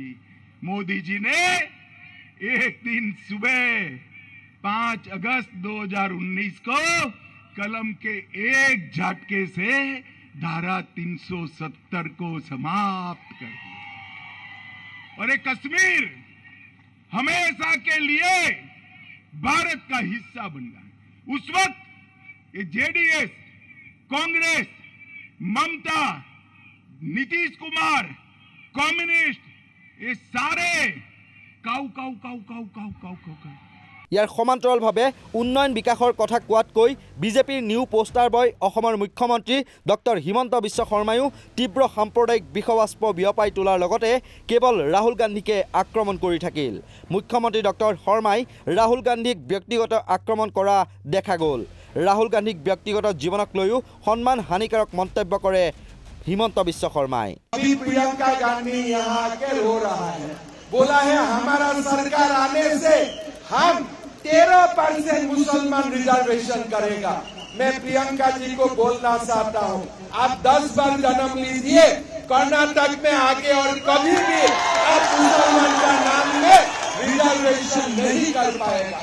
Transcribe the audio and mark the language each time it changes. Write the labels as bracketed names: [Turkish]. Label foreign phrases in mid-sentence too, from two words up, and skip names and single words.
[Hindi] मोदी जी ने एक दिन सुबह 5 अगस्त 2019 को कलम के एक झटके से धारा 370 को समाप्त कर दिया और एक कश्मीर हमेशा के लिए भारत का हिस्सा बन गया। उस वक्त ये जेडीएस, कांग्रेस, ममता, नीतीश कुमार, कम्युनिस्ट, ये सारे काउ काउ काउ काउ काउ काउ काउ [Assamese] ইয়াৰ সমান্তৰালভাৱে উন্নয়ন বিকাশৰ কথা কোৱাতকৈ বিজেপিৰ [English] new poster boy [Assamese] অসমৰ মুখ্যমন্ত্ৰী ডক্টৰ হিমন্ত বিশ্ব শৰ্মায়ো তীব্ৰ সাম্প্ৰদায়িক বিষবাষ্প বিয়পাই তোলাৰ লগতে কেৱল ৰাহুল গান্ধীকে আক্ৰমণ কৰি থাকিল। মুখ্যমন্ত্ৰী ডক্টৰ শৰ্মাই ৰাহুল গান্ধীক ব্যক্তিগত আক্ৰমণ কৰা দেখা গ'ল। ৰাহুল গান্ধীক ব্যক্তিগত জীৱনক লৈও সন্মান হানিকাৰক মন্তব্য কৰে হিমন্ত বিশ্ব শৰ্মাই। [Hindi] प्रियंका गांधी यहाँ आके रो रहा है, बोला है हमारा सरकार आने से हम 13% मुसलमान रिजर्वेशन करेगा। मैं प्रियंका जी को बोलना चाहता हूँ, आप 10 बार जन्म लीजिए, कर्नाटक में आके और कभी भी आप मुसलमान का नाम में रिजर्वेशन नहीं कर पाएगा।